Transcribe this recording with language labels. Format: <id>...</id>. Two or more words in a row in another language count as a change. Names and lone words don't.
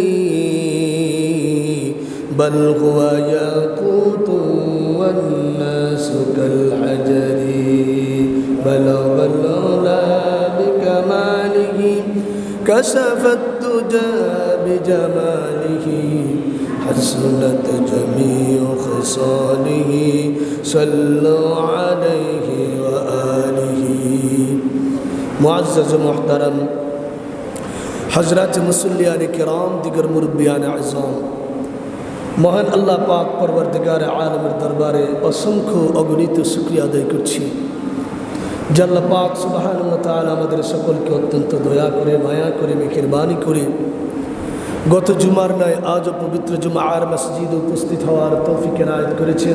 <ar>بل هو ياقوت والناس كالحجر بلغ العلا بكماله كشف الدجى بجماله حسنت جميع خصاله صلوا عليه وآله</ar> <ur>معزز محترم حضرت مصلیان کرام دیگر مربیان اعظم</ur> <bn>মহান আল্লাহ পাক পরবর্তীকার আলমের দরবারে অসংখ্য অগণিত শুকরিয়া আদায় করছি যে আল্লাহ পাক</bn> <ar>سبحانه وتعالى</ar> <bn>আমাদের সকলকে অত্যন্ত দয়া করে মায়া করে মেহেরবানি করে গত জুমার নয় আজও পবিত্র জুমার মসজিদে উপস্থিত হওয়ার তৌফিক এনায়েত করেছেন।</bn>